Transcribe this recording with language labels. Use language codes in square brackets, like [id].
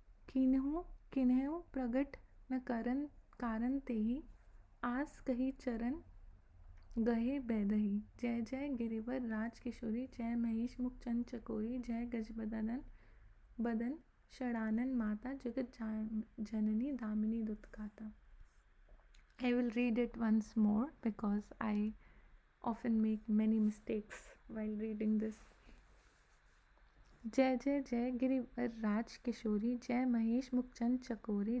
[awa] किन्हु प्रगट न कारण तेहि, आस कही चरण गहे बेदही। जय जय गिरिवर राज किशोरी, जय महेश मुख चंद चकोरी। जय बदन षडानन माता, जगत जननी दामिनी दुत गाता। [en] I will read it once more because I often make many mistakes while reading this. [awa] जय जय जय गिरिवर राज किशोरी, जय महेश मुखचंद चकोरी।